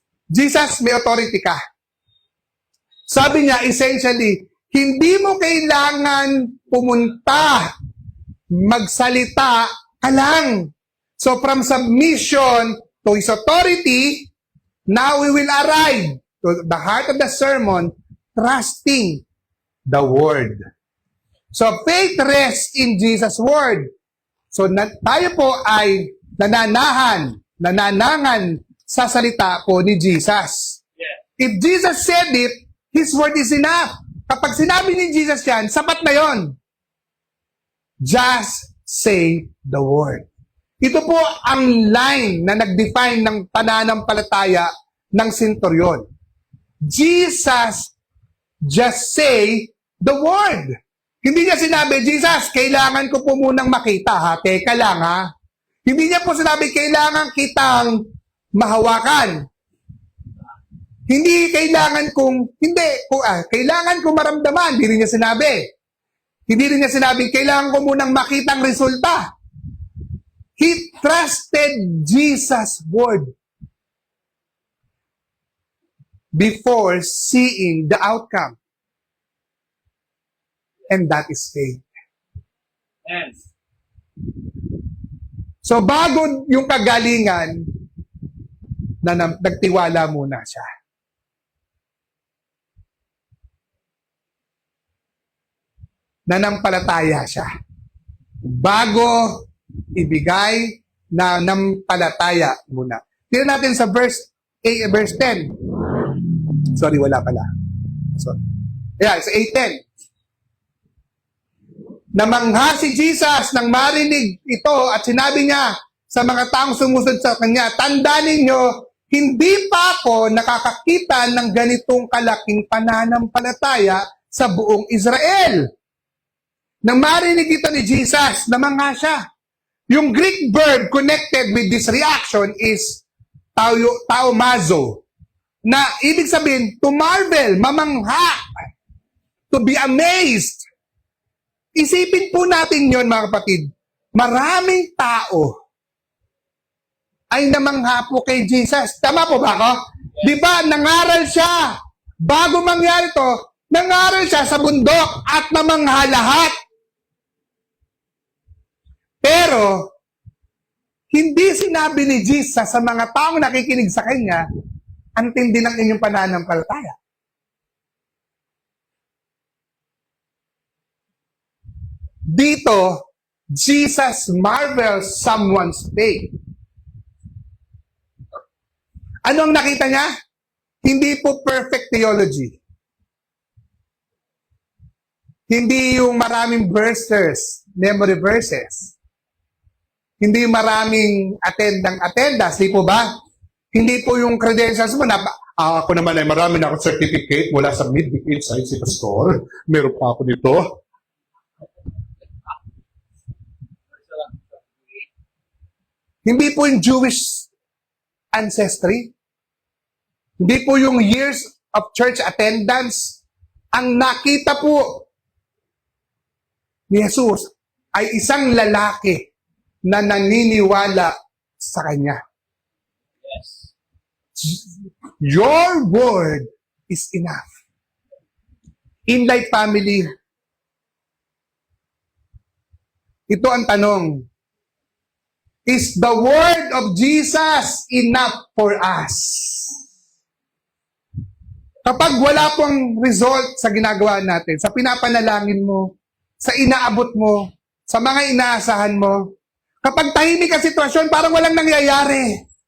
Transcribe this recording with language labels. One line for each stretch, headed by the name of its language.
Filipino: Jesus, may authority ka. Sabi niya, essentially, hindi mo kailangan pumunta, magsalita ka lang.
English: So from submission to His authority, now we will arrive to the heart of the sermon, trusting the Word. So faith rests in Jesus' Word.
Filipino: So tayo po ay nananangan sa salita po ni Jesus.
English: Yeah. If Jesus said it, His Word is enough.
Filipino: Kapag sinabi ni Jesus yan, sapat na yon.
English: Just say the Word.
Filipino: Ito po ang line na nag-define ng pananampalataya ng senturyon.
English: Jesus just say the Word.
Filipino: Hindi niya sinabi, Jesus, kailangan ko po munang makita, ha? Teka lang, ha? Hindi niya po sinabi, kailangan kitang mahawakan. Hindi kailangan kailangan ko maramdaman. Hindi rin niya sinabi. Hindi rin niya sinabi, kailangan ko munang makita ang resulta.
English: He trusted Jesus' word before seeing the outcome. And that is faith. And
Filipino: So bago yung kagalingan, nagtiwala muna siya. Nanampalataya siya. Bago ibigay, nanampalataya muna. Tingnan natin sa verse 10. Sorry, wala pala. Sorry.
English: Yeah, it's 8:10.
Filipino: Namangha si Jesus nang marinig ito at sinabi niya sa mga taong sumusunod sa kanya, tandaan ninyo, hindi pa ako nakakakita ng ganitong kalaking pananampalataya sa buong Israel. Nang marinig ito ni Jesus, namangha siya.
English: Yung Greek verb connected with this reaction is taumazo,
Filipino: na ibig sabihin,
English: to marvel,
Filipino: mamangha,
English: to be amazed.
Filipino: Isipin po natin yon mga kapatid. Maraming tao ay namangha po kay Jesus. Tama po ba ako? Di ba, nangaral siya. Bago mangyari to, nangaral siya sa bundok at namangha lahat. Pero, hindi sinabi ni Jesus sa mga taong nakikinig sa kanya, ang tindi ng inyong pananampalataya.
English: Dito, Jesus marvels someone's faith.
Filipino: Ano ang nakita niya? Hindi po perfect theology. Hindi yung maraming verses, memory verses. Hindi yung maraming attendance, di po ba? Hindi po yung credentials mo na, ako naman ay marami na akong certificate mula sa Midweek Insights si Pastor. Meron pa ako nito. Hindi po yung Jewish ancestry. Hindi po yung
English: years of church attendance.
Filipino: Ang nakita po ni Jesus ay isang lalaki na naniniwala sa Kanya.
English: yes. Your word is enough.
Filipino: In Life Family, ito ang tanong.
English: Is the word of Jesus enough for us?
Filipino: Kapag wala pong result sa ginagawa natin, sa pinapanalangin mo, sa inaabot mo, sa mga inaasahan mo, kapag tahimik ang sitwasyon, parang walang nangyayari.